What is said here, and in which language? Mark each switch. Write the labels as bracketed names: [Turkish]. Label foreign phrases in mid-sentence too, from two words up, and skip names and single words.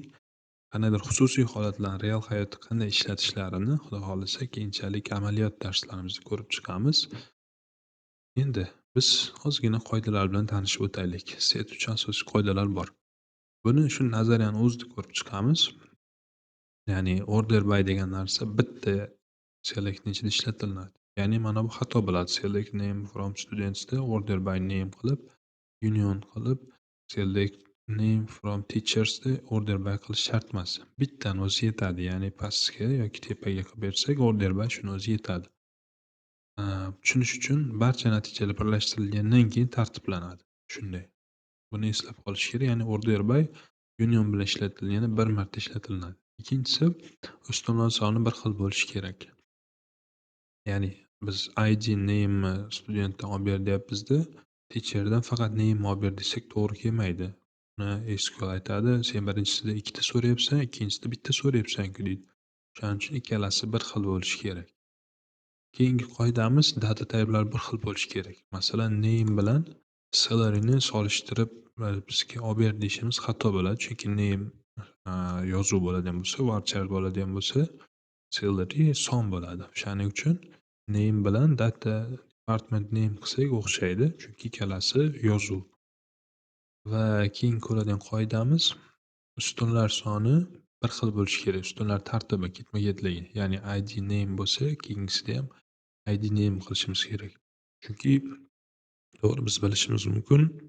[Uzbek] Qandaydir xususiy holatlarni real hayotda qanday ishlatishlarini, Xudo xohlasa, keyinchalik amaliyot darslarimizda ko'rib chiqamiz. Endi biz ozgina qoidalar bilan tanishib o'taylik. Set uchun asosiy qoidalar bor. Buni shu nazariyani o'zida ko'rib chiqamiz. Ya'ni [English] order by [Uzbek] degan narsa bitta selectni ichida ishlatiladi. Ya'ni mana bu xato bo'ladi. [English] Select name from students da order by name [Uzbek] qilib, union qilib, [English] select name from teachers da order by [Uzbek] qilish shart emas. Bittani o'zi yetadi. Ya'ni pastga yoki tepaga qilib bersak, [English] order by [Uzbek] shuni o'zi yetadi. Tushunish uchun barcha natijalar birlashtirilgandan keyin tartiblanadi. Shunday. Buni eslab qolish kerak. Ya'ni [English] order by [Uzbek] union bilan ishlatilganda bir marta ishlatiladi. Ikkinchisi, ustunnor soni bir xil bo'lishi kerak. Ya'ni biz id name studentdan olib ber deyapmizda, teacherdan faqat name olib ber desak to'g'ri kelmaydi. Buni SQL aytadi, sen birinchisida ikkita so'rayapsan, ikkinchisida bitta so'rayapsan-ku deydi. Shuning uchun ikkalasi bir xil bo'lishi kerak. Keyingi qoidamiz [English] data type'lar [Uzbek] bir xil bo'lishi kerak. Masalan, name bilan salary'ni solishtirib bizga olib ber deyishimiz xato bo'ladi. Chunki name yozuv bo'ladigan bo'lsa, varchar bo'ladigan bo'lsa, salary son bo'ladi. Shuning uchun name bilan data department name qilsak o'xshaydi, chunki ikkalasi yozuv. Va keyin ko'radigan qoidamiz, ustunlar soni bir xil bo'lishi kerak. Ustunlar tartibi ketma-ketligi. Ya'ni id name bo'lsa, keyingisida ham id name qilishimiz kerak. Chunki to'g'ri biz bilishimiz mumkin.